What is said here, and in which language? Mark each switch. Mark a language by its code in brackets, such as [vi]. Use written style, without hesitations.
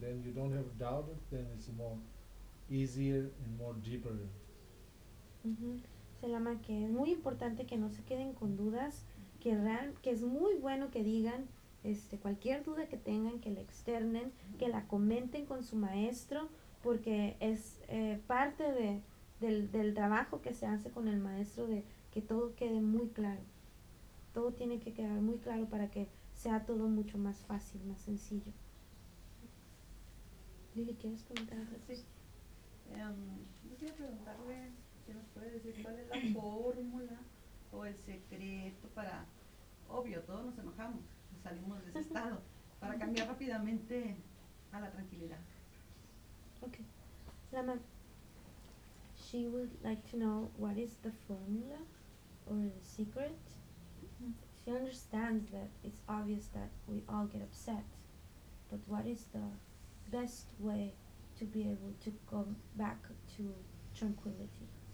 [en] Then you don't have doubt, then it's more easier and more deeper. [es] Se llama que es muy importante que no se queden con dudas, que es muy bueno que digan cualquier duda que tengan, que la externen, que la comenten con su maestro, porque es parte del trabajo que se hace con el maestro, de que todo quede muy claro. Todo tiene que quedar muy claro para que sea todo mucho más fácil, más sencillo. Lili, ¿quieres comentar? Sí. Quería preguntarle si nos puede decir cuál es la fórmula o el secreto para, obvio, todos nos enojamos, salimos de ese estado, para cambiar rápidamente a la tranquilidad. [en] Okay. Lama, she would like to know what is the formula or the secret. She understands that it's obvious that we all get upset, but what is the best way to be able to come back to tranquility?